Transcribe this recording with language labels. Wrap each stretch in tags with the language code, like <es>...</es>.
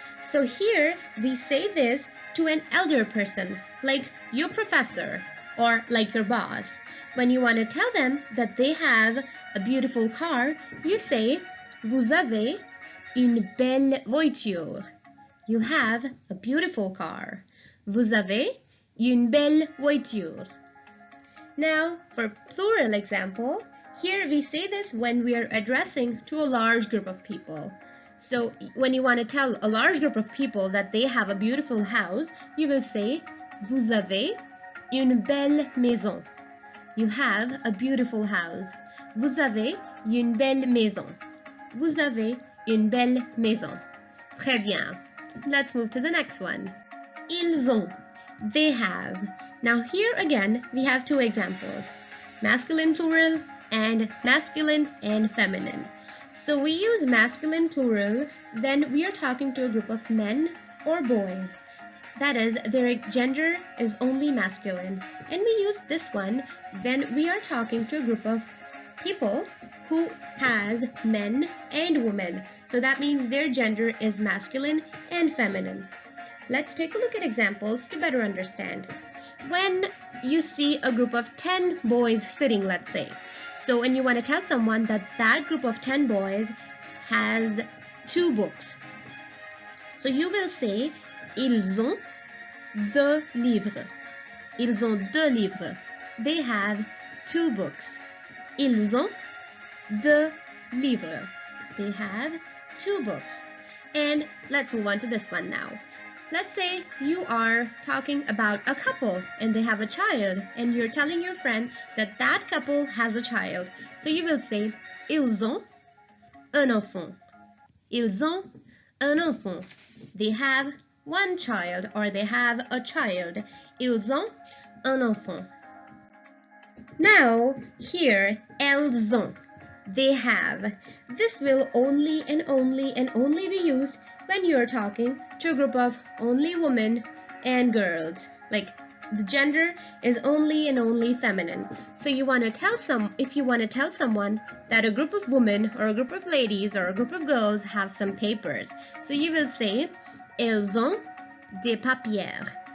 <en>So here we say this to an elder person, like your professor or like your boss. When you want to tell them that they have a beautiful car, you say</en> <fr>vous avez une belle voiture.</fr> <en>You have a beautiful car.</en> <fr>Vous avez une belle voiture.</fr> <en>Now, for plural example, here we say this when we are addressing to a large group of people. So when you want to tell a large group of people that they have a beautiful house, you will say</en> <fr>vous avez une belle maison.</fr> <en>You have a beautiful house.</en> <fr>Vous avez une belle maison. Vous avez une belle maison. Très bien.</fr> <en>Let's move to the next one.</en> <fr>Ils ont.</fr> <en>They have. Now here again, we have two examples. Masculine plural and masculine and feminine. So we use masculine plural, then we are talking to a group of men or boys. That is, their gender is only masculine. And we use this one when we are talking to a group of people who has men and women. So that means their gender is masculine and feminine. Let's take a look at examples to better understand. When you see a group of 10 boys sitting, let's say. So when you want to tell someone that that group of 10 boys has 2 books. So you will say</en> <fr>ils ont 2 livres. Ils ont 2 livres.</fr> <en>They have 2 books.</en> <fr>Ils ont 2 livres.</fr> <en>They have 2 books. And let's move on to this one now. Let's say you are talking about a couple and they have a child and you're telling your friend that that couple has a child. So you will say</en> <fr>ils ont un enfant. Ils ont un enfant.</fr> <en>They have one child or they have a child.</en> <fr>Ils ont un enfant.</fr> <en>Now here,</en> <fr>elles ont.</fr> <en>They have. This will only and only be used when you are talking to a group of only women and girls. Like the gender is only and only feminine. So you want to tell if you want to tell someone that a group of women or a group of ladies or a group of girls have some papers. So you will say</en> <fr>elles ont des papiers.</fr>